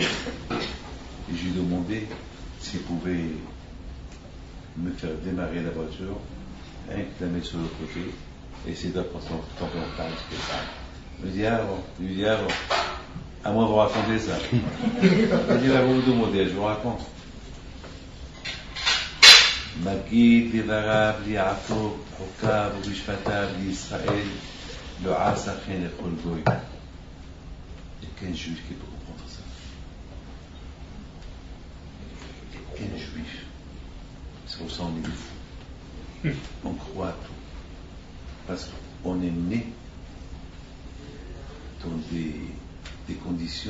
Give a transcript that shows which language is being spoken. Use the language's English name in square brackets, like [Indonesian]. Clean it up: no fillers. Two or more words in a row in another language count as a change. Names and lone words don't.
[French] Et je lui ai demandé s'il pouvait me faire démarrer la voiture, la mettre sur le côté, et essayer d'apprendre tomber en panne. Il me dit, il dit, à moi de vous raconter ça. Il dit, là, vous demandez, je vous raconte. [Hebrew] מגיד דבריו ליעקב, חוקיו ומשפטיו לישראל, לא עשה כן לכל גוי. [French] Il n'y a qu'un juif qui peut comprendre ça. Il n'y a qu'un juif. C'est pour ça qu'on est des fous. On croit à tout. Parce qu'on est né dans des conditions.